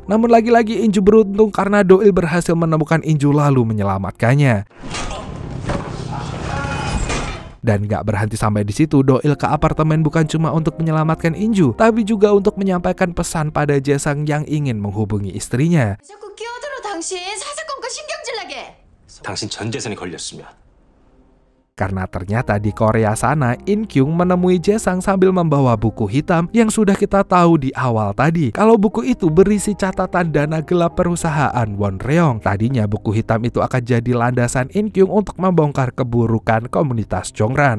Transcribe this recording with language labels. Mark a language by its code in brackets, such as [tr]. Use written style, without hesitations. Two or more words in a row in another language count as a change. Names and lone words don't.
[id] Namun lagi-lagi Inju beruntung karena Doil berhasil menemukan Inju lalu menyelamatkannya. Dan gak berhenti sampai di situ, Doil ke apartemen bukan cuma untuk menyelamatkan Inju, tapi juga untuk menyampaikan pesan pada Jae-sang yang ingin menghubungi istrinya. [ko] 자꾸 끼어들어 당신 사사건건 신경질 나게. 당신 전 재산이 걸렸으면. [id] Karena ternyata di Korea sana, In Kyung menemui Jae-sang sambil membawa buku hitam yang sudah kita tahu di awal tadi. Kalau buku itu berisi catatan dana gelap perusahaan Wonreong. Tadinya buku hitam itu akan jadi landasan In Kyung untuk membongkar keburukan komunitas Jongran.